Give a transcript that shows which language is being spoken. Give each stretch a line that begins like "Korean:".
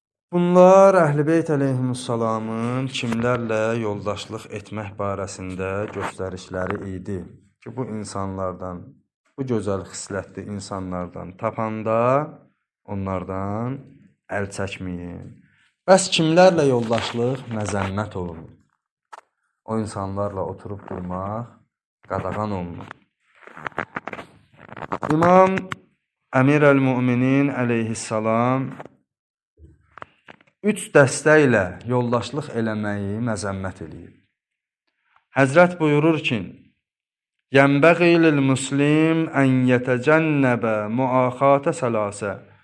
Azerbaijani: Bunlar Əhl-i Beyt əleyhimussalamın kimlərlə yoldaşlıq etmək barəsində göstərişləri idi ki, bu insanlardan, bu gözəl xislətli insanlardan tapanda onlardan əl çəkməyin. Bəs kimlərlə yoldaşlıq məzəmmət olunur? O insanlarla oturub durmaq qadağan olunur. İmam Əmir əl-Müminin əleyhissalam 3 dəstə ilə yoldaşlıq eləməyi məzəmmət eləyir. Həzrət buyurur ki,
Arabic: Yənbəği lil-muslim ən yətəcənnəbə muaxatə sələsə.